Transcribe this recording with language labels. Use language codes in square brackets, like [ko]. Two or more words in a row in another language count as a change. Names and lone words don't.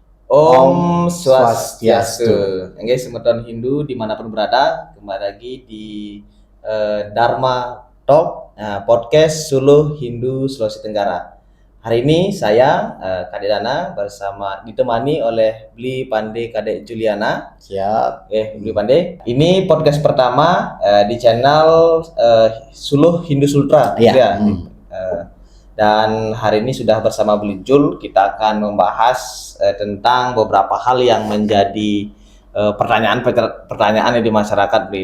[ban] Om Swastiastu. [id] Guys, teman-teman Hindu dimanapun berada, kembali lagi di Dharma Talk, podcast Suluh Hindu Sulawesi Tenggara. Hari ini saya Kadedana ditemani oleh Bli Pandey Kadek Juliana. Siap. Bli Pandey. Ini podcast pertama di channel Suluh Hindu Sultra. Iya. Dan hari ini sudah bersama Bli Jul, kita akan membahas tentang beberapa hal yang menjadi pertanyaan di masyarakat, Bli.